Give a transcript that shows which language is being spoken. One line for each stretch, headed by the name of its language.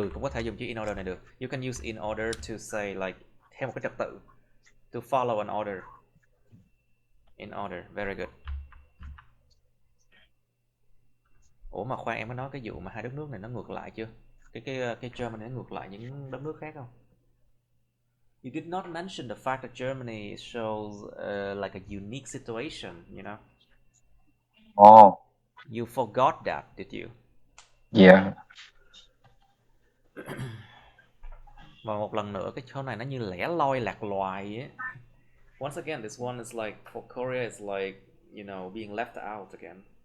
Vietnamese: Cũng có thể dùng chữ in order này được.
English: You can use in order to say like
Vietnamese: theo một cái trật tự,
English: to follow an order. In order, very good.
Vietnamese: Ủa mà khoan, em có nói cái vụ mà hai đất nước này nó ngược lại chưa? Cái Germany nó ngược lại những đất nước khác không?
English: You did not mention the fact that Germany shows like a unique situation, you know? Oh. You forgot that, did you? Yeah.
Vietnamese: Và một lần nữa cái chỗ này nó như lẻ loi lạc loài ấy.
English: Once again, this one is like, for Korea, it's like, you know, being left out again.